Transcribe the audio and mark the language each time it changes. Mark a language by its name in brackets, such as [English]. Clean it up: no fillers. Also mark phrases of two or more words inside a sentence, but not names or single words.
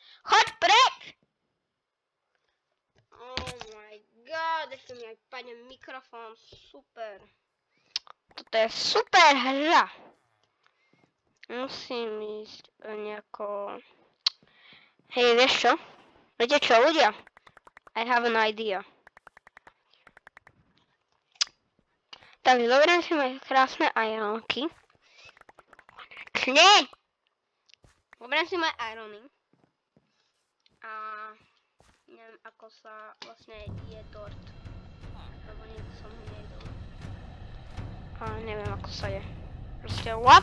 [English] Oh my god, [Slovak] ešte mi aj padne mikrofón, super. Toto je super hra. Musím ísť nejako... Hej, vieš čo? Viete čo, ľudia? [English] I have an idea. [Slovak] Takže dobre, si majú krásne ironky. Nie! Dobre, si majú irony. A neviem, ako sa vlastne je tort. Lebo nikdy som ho nejedol. A neviem, ako sa je. Proste, what?